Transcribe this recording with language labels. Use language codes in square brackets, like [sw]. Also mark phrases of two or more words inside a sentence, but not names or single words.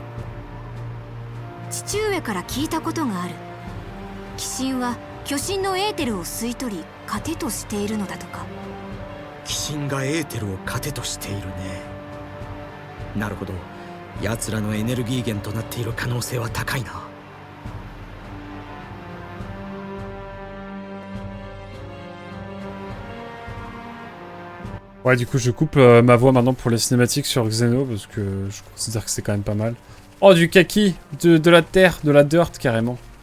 [ja] 父上から聞いたことがある。鬼神は巨神のエーテルを吸い取り糧としているのだとか。鬼神がエーテルを糧としているね。なるほど、奴らのエネルギー源となっている可能性は高いな。 [fr] Ouais, du coup, je coupe ma voix maintenant pour les cinématiques sur Xeno, parce que je considère que c'est quand même pas mal. Oh, du kaki, de la terre, de la dirt, carrément.